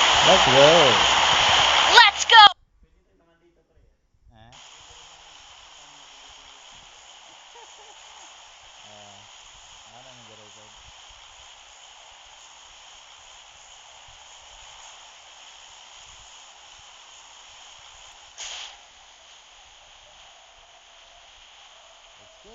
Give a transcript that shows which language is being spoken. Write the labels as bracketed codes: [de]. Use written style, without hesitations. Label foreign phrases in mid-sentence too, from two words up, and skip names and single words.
[en] Let's go! Let's go! [tl] Ah, ano nang record? [en] Let's go!